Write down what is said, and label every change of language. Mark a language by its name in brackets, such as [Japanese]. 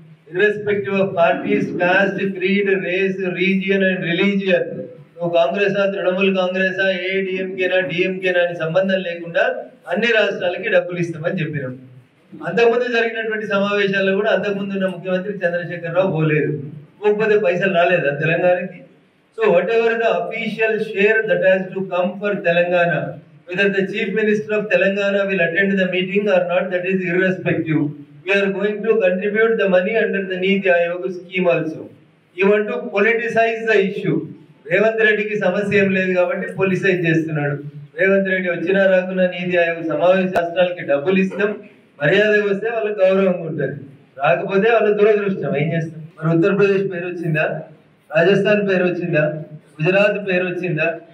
[English] irrespective of parties, caste, creed, race, region and religion, [Telugu] నువ్వు కాంగ్రెసా, తృణమూల్ కాంగ్రెసా, ఏడీఎంకేనా, డిఎంకేనా అని సంబంధం లేకుండా అన్ని రాష్ట్రాలకి డబ్బులు ఇస్తామని చెప్పినాం. అంతకుముందు జరిగినటువంటి సమావేశాల్లో కూడా అంతకుముందు ఉన్న ముఖ్యమంత్రి చంద్రశేఖర్ రావు పోలేదు, పోకపోతే పైసలు రాలేదా తెలంగాణకి? [English] So whatever the official share that has to come for Telangana, whether the Chief Minister of Telangana will attend the meeting or not, that is irrespective. We are going to contribute the money under the Niti Aayog scheme also. You want to politicize the issue. [Telugu] Revanth రెడ్డికి సమస్య ఏం లేదు కాబట్టి పొలిసైజ్ చేస్తున్నాడు. రేవంత్ రెడ్డి వచ్చినా రాకున్నా నీతి ఆయోగ్ సమావేశ రాష్ట్రాలకి డబ్బులు ఇస్తాం, మర్యాద వస్తే వాళ్ళకి గౌరవంగా ఉంటుంది, రాకపోతే వాళ్ళ దురదృష్టం. ఏం చేస్తాం? మరి ఉత్తరప్రదేశ్ పేరు వచ్చిందా, రాజస్థాన్ పేరు వచ్చిందా, గుజరాత్ పేరు వచ్చిందా?